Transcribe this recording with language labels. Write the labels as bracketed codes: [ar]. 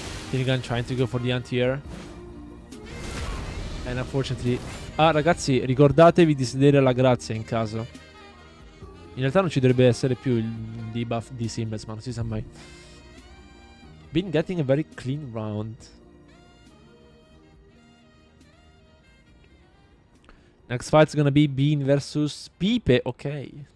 [en] Finnegan trying to go for the anti-air. And unfortunately... [it] Ah, ragazzi, ricordatevi di sedere la grazia in caso. In realtà non ci dovrebbe essere più il debuff di Seamless, ma non si sa mai. [en] Been getting a very clean round. Next fight's gonna be Bean versus Pipe, ok.